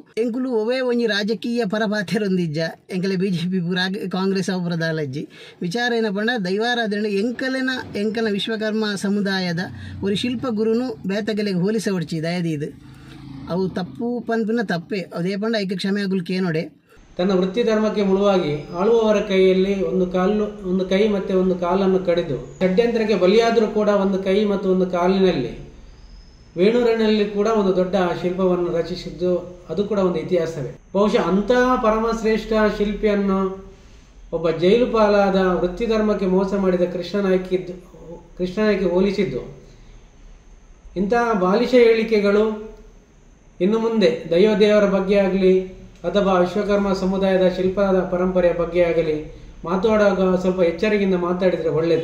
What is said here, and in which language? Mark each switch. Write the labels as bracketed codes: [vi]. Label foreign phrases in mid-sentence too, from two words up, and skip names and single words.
[tcy] ಎಂಕುಲು ಒವೇ ಒಂಜಿ ರಾಜಕೀಯ ಪರಪಾತೆರೊಂದಿಜ್ಜ ಎಂಕಲೆ ಬಿಜೆಪಿ ಕಾಂಗ್ರೆಸ್ ಅವರದಾಲಜ್ಜಿ ವಿಚಾರ ಏನ ಪಂಡ ದೈವಾರಾಧನೆ ಎಂಕಲ ವಿಶ್ವಕರ್ಮ ಸಮುದಾಯದ ಒಂದು ಶಿಲ್ಪ ಗುರುನು ಬೇತಗೆಲೆಗೆ ಹೋಲಿಸ ಹೊಡ್ಚಿ ದಯದಿ ಇದು ಅವು ತಪ್ಪು ಪನ್ಪಿನ ತಪ್ಪೆ ಅದೇ ಪಂಡ ಐಕ್ಯ ಕ್ಷಮೆ ಆಗುಲ್ಕೆ ನೋಡೆ. [kn] ತನ್ನ ವೃತ್ತಿ ಧರ್ಮಕ್ಕೆ ಮುಳುವಾಗಿ ಆಳುವವರ ಕೈಯಲ್ಲಿ ಒಂದು ಕೈ ಮತ್ತೆ ಒಂದು ಕಾಲನ್ನು ಕಡಿದು ಷಡ್ಯಂತ್ರಕ್ಕೆ ಬಲಿಯಾದರೂ ಕೂಡ ಒಂದು ಕೈ ಮತ್ತು ಒಂದು ಕಾಲಿನಲ್ಲಿ ವೇಣೂರಿನಲ್ಲಿ ಕೂಡ ಒಂದು ದೊಡ್ಡ ಶಿಲ್ಪವನ್ನು ರಚಿಸಿದ್ದು ಅದು ಕೂಡ ಒಂದು ಇತಿಹಾಸವೇ. ಬಹುಶಃ ಅಂತಹ ಪರಮಶ್ರೇಷ್ಠ ಶಿಲ್ಪಿಯನ್ನು ಒಬ್ಬ ಜೈಲು ಪಾಲಾದ ವೃತ್ತಿ ಧರ್ಮಕ್ಕೆ ಮೋಸ ಮಾಡಿದ ಕೃಷ್ಣನಾಯ್ಕೆ ಹೋಲಿಸಿದ್ದು ಇಂತಹ ಬಾಲಿಶ ಹೇಳಿಕೆಗಳು ಇನ್ನು ಮುಂದೆ ದೈವದೇವರ ಬಗ್ಗೆ ಆಗಲಿ ಅಥವಾ ವಿಶ್ವಕರ್ಮ ಸಮುದಾಯದ ಶಿಲ್ಪದ ಪರಂಪರೆಯ ಬಗ್ಗೆ ಆಗಲಿ ಮಾತಾಡುವಾಗ ಸ್ವಲ್ಪ ಎಚ್ಚರಿಕೆಯಿಂದ ಮಾತಾಡಿದರೆ ಒಳ್ಳೆಯದು.